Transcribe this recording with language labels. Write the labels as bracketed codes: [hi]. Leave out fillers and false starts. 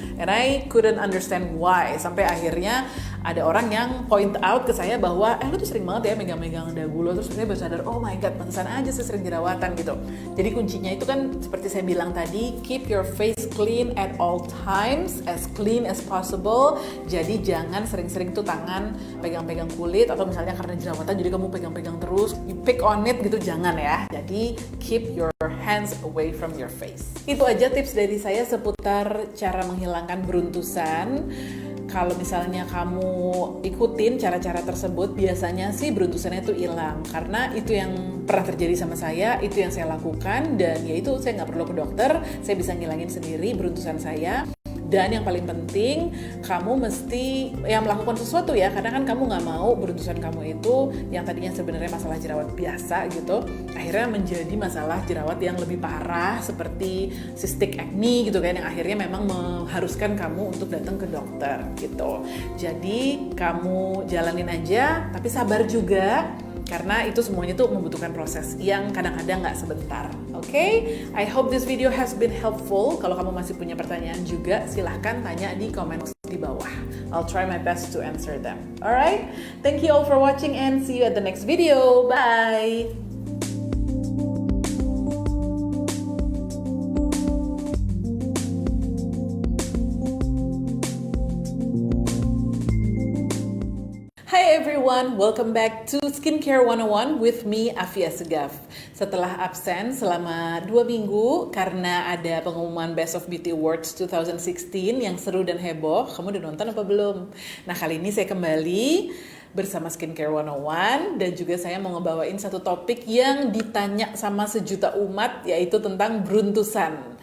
[en] And I couldn't understand why. [id] Sampai akhirnya ada orang yang [en] point out [id] ke saya bahwa lu tuh sering banget ya megang-megang dagu lo. Terus saya baru sadar, [en] oh my god, [id] pantesan aja saya sering jerawatan gitu. Jadi kuncinya itu kan seperti saya bilang tadi, [en] keep your face clean at all times, as clean as possible. [id] Jadi jangan sering-sering tuh tangan pegang-pegang kulit, atau misalnya karena jerawatan jadi kamu pegang-pegang terus, [en] you pick on it [id] gitu, jangan ya. [en] Jadi keep your hands away from your face. [id] Itu aja tips dari saya seputar cara menghilangkan beruntusan. Kalau misalnya kamu ikutin cara-cara tersebut, biasanya sih beruntusannya itu hilang. Karena itu yang pernah terjadi sama saya, itu yang saya lakukan, dan ya itu saya nggak perlu ke dokter, saya bisa ngilangin sendiri beruntusan saya. Dan yang paling penting, kamu mesti melakukan sesuatu ya, karena kan kamu nggak mau beruntusan kamu itu yang tadinya sebenarnya masalah jerawat biasa gitu, akhirnya menjadi masalah jerawat yang lebih parah seperti cystic acne gitu kan, yang akhirnya memang mengharuskan kamu untuk datang ke dokter gitu. Jadi kamu jalanin aja, tapi sabar juga. Karena itu semuanya tuh membutuhkan proses yang kadang-kadang nggak sebentar. Oke? [en] I hope this video has been helpful. [id] Kalau kamu masih punya pertanyaan juga, silahkan tanya di komen di bawah. [en] I'll try my best to answer them. Alright? Thank you all for watching and see you at the next video. Bye! Hi everyone, welcome back to Skincare 101 with me, Afia Segaf. [id] Setelah absen selama 2 minggu karena ada pengumuman Best of Beauty Awards 2016 yang seru dan heboh, kamu udah nonton apa belum? Nah kali ini saya kembali bersama Skincare 101 dan juga saya mau ngebawain satu topik yang ditanya sama sejuta umat, yaitu tentang beruntusan.